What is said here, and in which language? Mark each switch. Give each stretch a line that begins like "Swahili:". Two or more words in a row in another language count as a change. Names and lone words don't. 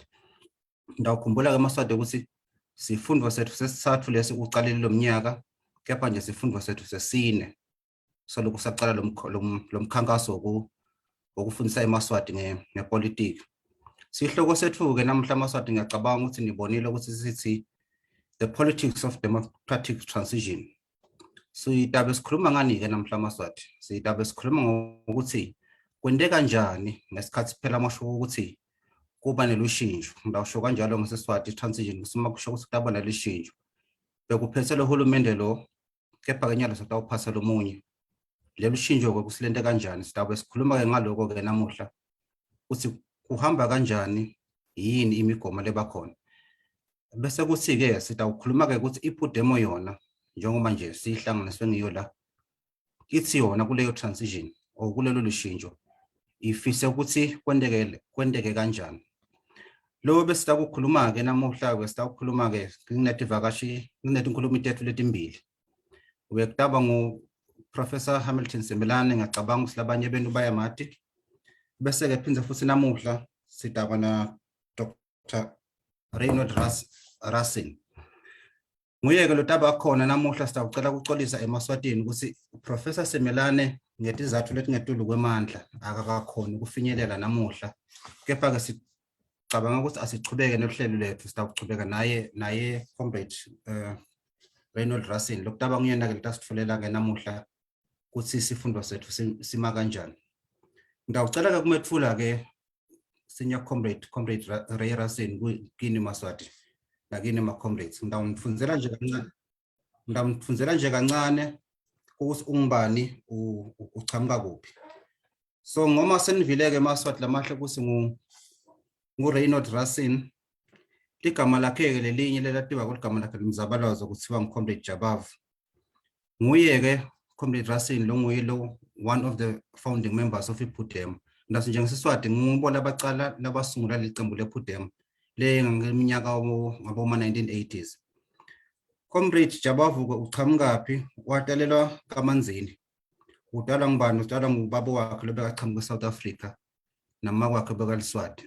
Swati: Ndawukhumbula-ke emaswati ukuthi sifundvo sethu sesithathu lesi kucalile lo mnyaka, kepha nje sifundvo sethu sesine solokhu saqala lo mkhankaso wokufundisa emaswati ngepolitiki. Sihloko sethu-ke namhla amaswati ngiyacabanga ukuthi nibonile ukuthi sithi
English: the politics of democratic transition.
Swati: Siyitabe sikhuluma ngani-ke namhla amaswati? Siyitabe sikhuluma ngokuthi kwente kanjani ngesikhathi phela amasho ukuthi kuba nelushintsho. Ngidawusho kanjalo ngesiswati transition kusima kusho ukuthi kutaba nelushintsho. Bekuphethe lo hulumende lo, kepha-ke nyalo sitawuphasa lomunye. Lelu shintsho-ke kusilente kanjani? Sitabe sikhuluma-ke ngaloko-ke namuhla ukuthi kuhamba kanjani, yini imigomo lebakhona. Bese kuthi-ke sitawukhuluma-ke ukuthi iphutemo yona njengoba nje sihlanganiswe ngiyo la, ithi yona kuleyo transition or kulelo lushintsho ifise ukuthi kwendeke kanjani. Lo bese sitakukhuluma-ke namuhla-ke sitawukhuluma-ke nginetinkhulumo tethu letimbili. Ubekutaba Professor Hamilton Semelane, ngiyacabanga ukuthi labanye benu bayamati. Bese-ke phindze futhi namuhla sitaba na Dr. Reynold Racine. Nguye-ke lo taba khona namuhla sitawucela ukuxolisa emaswatini ukuthi Professor Semelane ngetizathu letingetulu kwemandla akakakhona ukufinyelela namuhla. Kepha-ke sicabanga ukuthi asichubeke nohlelo lethu, sitawuchubeka naye comrade Reynold Racine. Lo kutaba nguyena-ke litasitfulela-ke namuhla ukuthi isifundo sethu sima kanjani. Ngidawucela-ke kumethula-ke
English: senior comrade
Swati: Ray Racine kini maswati nakini ma-comrades. Ngidawumfundzela nje kancane ukuthi ungubani uchamuka kuphi. So ngoma senivile-ke maswati lamahle ukuthi ngu-Reynold Racine, igama lakhe-ke lelinye lelatiwa kuligama lakhe limzabalazo kuthiwa ngu-comrade Jabavu. Nguye-ke comrade Racine lo nguye lo
English: one of the founding members of
Swati: iphutemo. Ndasi njengesiswati ngibona abacala labasungula licembu lephutemo le ngeminyaka ngabo-1980s. Comrade Jabavu uchamukapi, watalelwa kaManzini. Udala ngubani? Udala ngubaba wakhe lobekachamuka eSouth Africa nama kwakhe bekaLiswati.